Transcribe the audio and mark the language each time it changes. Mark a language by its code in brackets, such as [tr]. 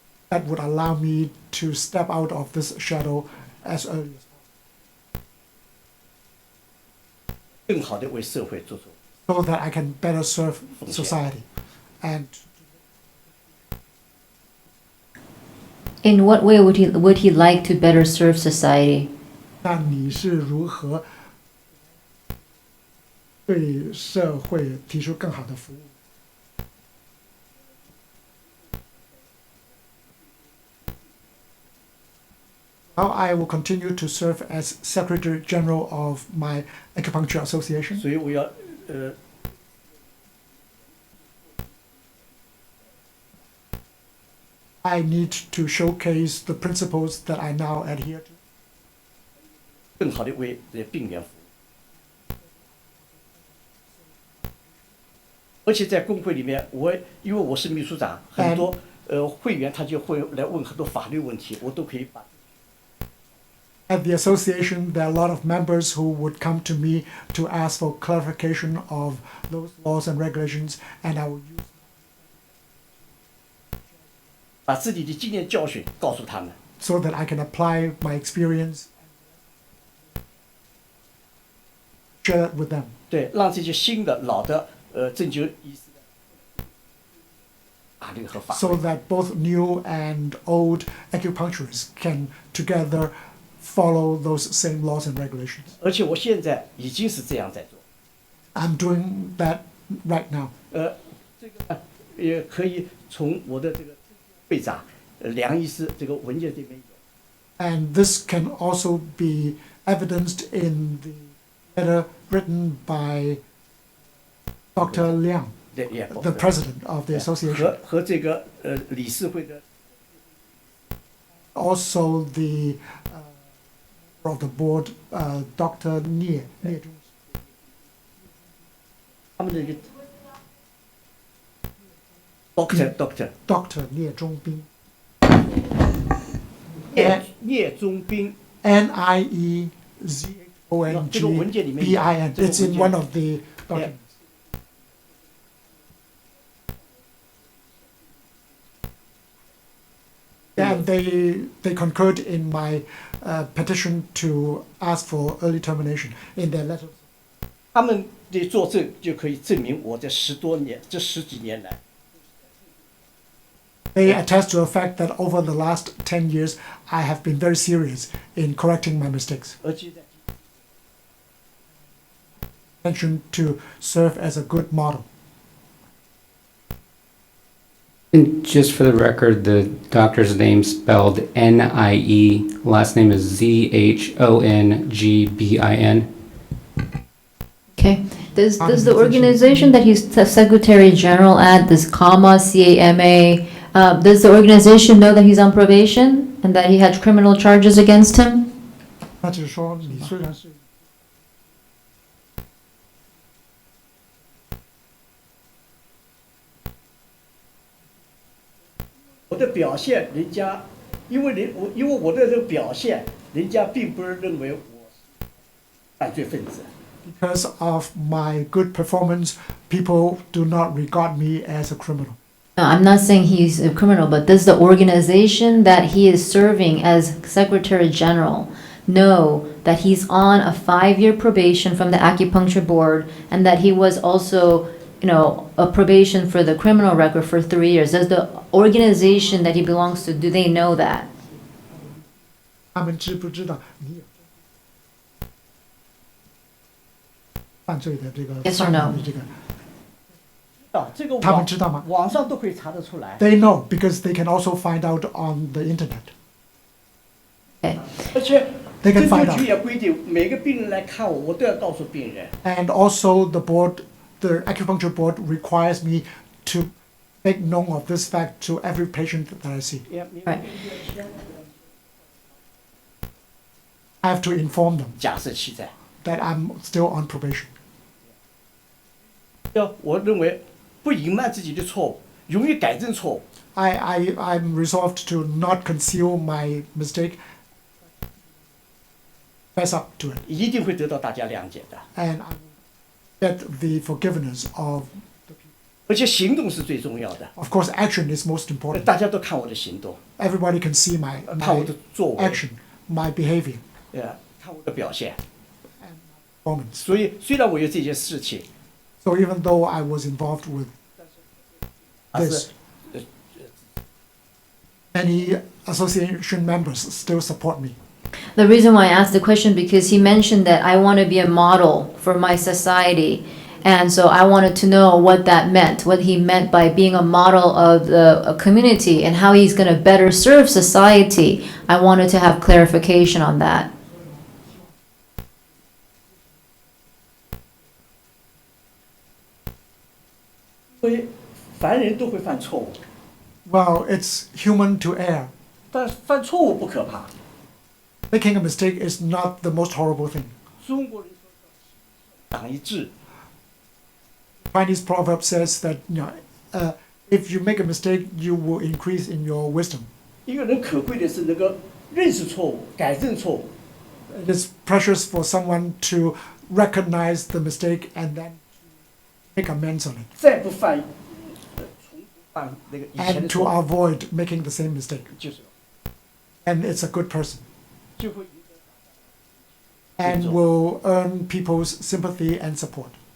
[en] that would allow me to step out of this shadow as early as possible, [zh] 更好的为社会做出。 [en] so that I can better serve society. And In what way would he like to better serve society? [zh] 那你是如何对社会提出更好的服务？ [en] Now I will continue to serve as Secretary General of my Acupuncture Association. [zh] 所以我要 [en] I need to showcase the principles that I now adhere to, [zh] 更好的为病员服务。而且在工会里面，因为我是秘书长，很多会员他就会来问很多法律问题，我都可以把。 [en] At the association, there are a lot of members who would come to me to ask for clarification of those laws and regulations, and I will use [zh] 把自己的经验教训告诉他们， [en] so that I can apply my experience, share it with them, [zh] 对，让这些新的、老的针灸医师的法律和法 [en] so [zh] 规。 [en] that both new and old acupuncturists can together follow those same laws and regulations. [zh] 而且我现在已经是这样在做， [en] I'm doing that right now. [zh] 这个呢也可以从我的这个会长梁医师这个文件这边有。 [en] And this can also be evidenced in the letter written by Dr. Liang, [zh] 对，也 [en] the president of the association, [zh] 和这个理事会的 [en] also the of the board, Dr. Nie [zh] 他们的一个 doctor [en] Dr. Nie Zhongbing, [zh] 聂中斌， [en] Niezhongbin. [zh] 这个文件里面有 这个 [en] It's in [zh] 文件 [en] one of the documents. And they concurred in my petition to ask for early termination in their letter. [zh] 他们的作证就可以证明我这十几年来， [en] They attest to the fact that over the last 10 years, I have been very serious in correcting my mistakes. [zh] 而且在 [en] Intention to serve as a good model. And just for the record, the doctor's name spelled N-I-E, last name is Z-H-O-N-G-B-I-N. Okay. Does the organization that he's the Secretary General at, this CAMA, C-A-M-A, does the organization know that he's on probation and that he had criminal charges against him? [zh] 那就是说，你虽然是我的表现，人家因为我的这个表现，人家并不是认为我是犯罪分子。 [en] because of my good performance, people do not regard me as a criminal. No, I'm not saying he's a criminal, but does the organization that he is serving as Secretary General know that he's on a 5-year probation from the Acupuncture Board and that he was also, a probation for the criminal record for 3 years? Does the organization that he belongs to, do they know that? [zh] 他们知不知道你有犯罪的这个 [en] Yes or [zh] 上 [en] no? [zh] 面的这个？这个他们知道吗？网上都可以查得出来。 [en] They know because they can also find out on the internet. Okay. [zh] 而且 [en] They can find [zh] 府 [en] out. [zh] 局也规定，每个病人来看我，我都要告诉病人。 [en] And also the acupuncture board requires me to make known of this fact to every patient that I see. Right. I have to inform them [zh] 假设期在， [en] that I'm still on probation. [zh] 我认为不隐瞒自己的错误，勇于改正错误。 [en] I'm resolved to not conceal my mistake, fess up to it, [zh] 一定会得到大家谅解的。 [en] and I will get the forgiveness of. [zh] 而且行动是最重要的， [en] Of course, action is most important. [zh] 大家都看我的行动， [en] Everybody can see my [zh] 看我的作为， [en] action, my behavior, [zh] 看我的表现。 [en] performance. [zh] 所以虽然我有这件事情， [en] So even though I was involved with [zh] 但 [en] this, [zh] 是 [en] many association members still support me. The reason why I asked the question because he mentioned that I want to be a model for my society. And so I wanted to know what that meant, what he meant by being a model of a community and how he's going to better serve society. I wanted to have clarification on that. [zh] 所以凡人都会犯错误， [en] Well, it's human to err. [zh] 但犯错误不可怕。 [en] Making a mistake is not the most horrible thing. [zh] 中国人说党一致， [en] Chinese proverb says that if you make a mistake, you will increase in your wisdom. [zh] 一个人可贵的是能够认识错误、改正错误。 [en] It is precious for someone to recognize the mistake and then make amends on it, [zh] 再不犯，重复犯那个以前的 [en] and to [zh] 错误， [en] avoid making the same mistake. [zh] 就是 [en] And it's a good person, [zh] 就会 [en] and will earn people's sympathy and support.